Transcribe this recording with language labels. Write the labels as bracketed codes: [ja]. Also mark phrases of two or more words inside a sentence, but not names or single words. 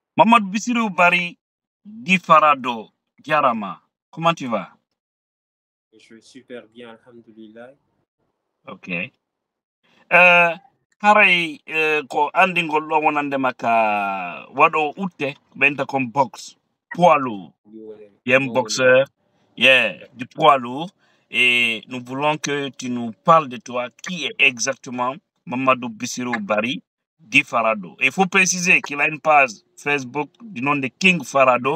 [fr] Mamadou Bissirou Barry Di Farado Diarama, comment tu vas? Je vais super bien, alhamdulillah. [ff] Ok. Haray ko andingol ɗo wonande makka waɗo utte ɓenta [fr] comme box poids lourd. Boxeur, du poids lourd. Et nous voulons que tu nous parles de toi. Qui est exactement Mamadou Bissirou Barry Di Farado? Il faut préciser qu'il a une page Facebook du nom de King Farado.